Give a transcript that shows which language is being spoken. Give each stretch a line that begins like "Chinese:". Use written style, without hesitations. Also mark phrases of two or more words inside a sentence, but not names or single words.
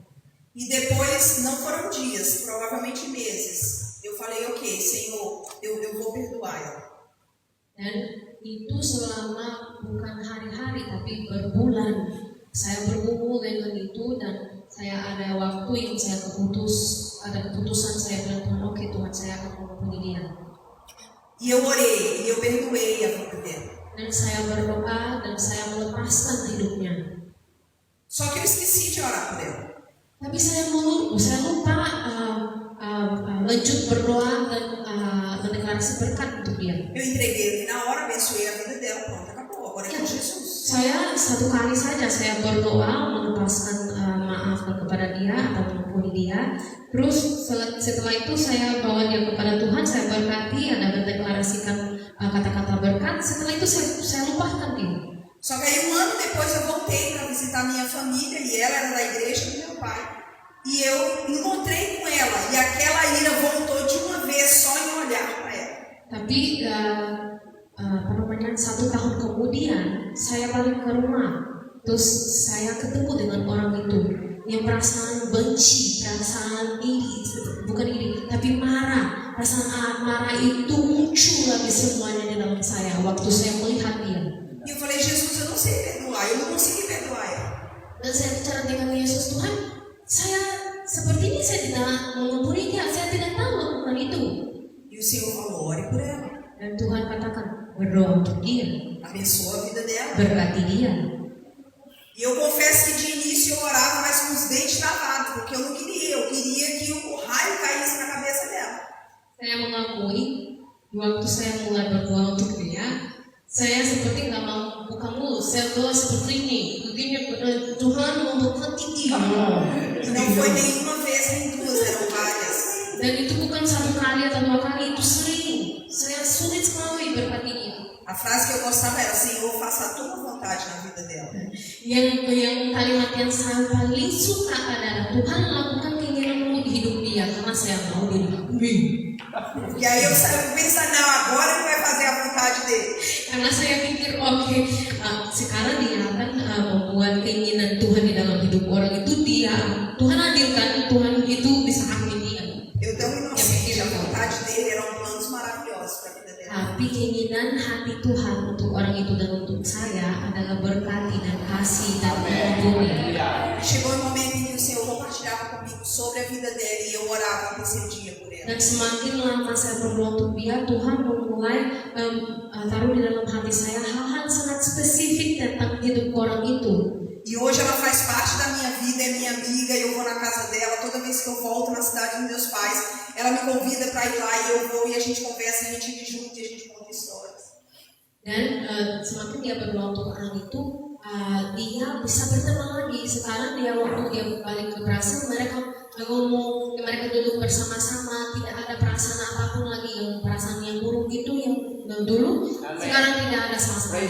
Portuguese: E depois, não foram dias, provavelmente meses. Eu falei, ok, Senhor, eu vou perdoar ela.
Indonesian: Dan itu selama bukan hari-hari tapi berbulan. Saya bergumul dengan itu dan saya ada waktu yang saya ada keputusan saya bilang Tuhan, oke Tuhan, saya akan mengampuni dia.
Portuguese: E eu orei, e eu perdoei a vida dela.
Indonesian: Dan saya berdoa dan saya melepaskan hidupnya.
Portuguese: Só que eu esqueci de orar por ela.
Indonesian: Tapi saya lupa lanjut berdoa dan mendeklarasi berkat untuk dia.
Portuguese: Eu entreguei ele na hora, abençoei a vida dela, pronto, acabou. Agora é com Jesus.
Indonesian: Saya satu kali saja saya berdoa melepaskan maaf kepada dia atau mengampuni dia. Terus setelah itu saya bawa dia kepada Tuhan, saya berkati, ada mendeklarasikan kata-kata berkat. Setelah itu saya lupakan dia.
Portuguese: Só que aí 1 ano depois eu voltei para visitar minha família e ela era da igreja do meu pai. E eu encontrei com ela e aquela ira voltou de uma vez só em olhar para ela.
Indonesian: Tapi 1 tahun kemudian saya balik ke rumah, terus saya ketemu dengan orang itu yang perasaan benci, perasaan tapi marah. Perasaan marah itu muncul lagi semuanya di dalam saya waktu saya melihat dia.
Portuguese: E eu falei, Jesus, eu não sei perdoar, eu não consegui perdoar ela.
Indonesian: Dan saya bicara dengan Yesus, Tuhan, saya sepertinya saya tidak mengampuni dia, saya tidak tahu lakukan itu.
Portuguese: E o Senhor falou, ore por ela.
Indonesian: Dan Tuhan katakan, berdoa untuk dia,
Portuguese: Abençoa a vida dela.
Indonesian: berkati dia.
Portuguese: E eu confesso que de início eu orava, mas com os dentes travados, porque eu não queria. Eu queria que o raio caísse na cabeça dela.
Indonesian: Saya mengakui, waktu saya mulai berdoa untuk dia, saya seperti nggak mau buka mulut. Saya doa seperti ini, Tuhan memberkati dia.
Portuguese: E não foi nenhuma vez, nem duas, eram várias.
Indonesian: Dan itu bukan satu kali atau 2 kali, itu sering. Saya sulit sekali berkati dia.
Portuguese: A frase que eu gostava era, Senhor, faça a tua vontade na vida dela.
Indonesian: Yang kalimat yang saya paling suka adalah Tuhan lakukan keinginanmu di hidup dia karena saya mau diri.
Portuguese: E aí eu saio pensando, não, agora ele vai fazer a vontade dele.
Indonesian: Karena saya pikir sekarang dia akan membuat keinginan Tuhan di dalam hidup orang itu dia. Tuhan hadirkan, Tuhan itu bisa hakimi dia.
Portuguese: Eu tão inocente, a vontade dele eram planos maravilhosos para a vida dela.
Indonesian: Tapi keinginan hati Tuhan untuk orang itu dan untuk saya adalah berkati dan kasih dan mengampuni.
Portuguese: Chegou um momento em que o Senhor compartilhava comigo sobre a vida dela e eu orava e intercedia por ela.
Indonesian: Dan semakin lama saya berdoa untuk dia, Tuhan memulai taruh di dalam hati saya hal-hal sangat spesifik tentang hidup orang itu.
Portuguese: E hoje ela faz parte da minha vida, é minha amiga, eu vou na casa dela, toda vez que eu volto na cidade dos meus pais, ela me convida para ir lá e eu vou e a gente conversa, a gente vive junto e a gente conta histórias.
Indonesian: Dan semakin dia berdoa untuk orang itu, dia bisa berteman lagi. Sekarang dia waktu dia balik ke Brasil, mereka ngomong, mereka duduk bersama-sama, tidak ada perasaan apapun lagi, yang perasaan yang buruk itu yang dulu, sekarang tidak ada sama sekali.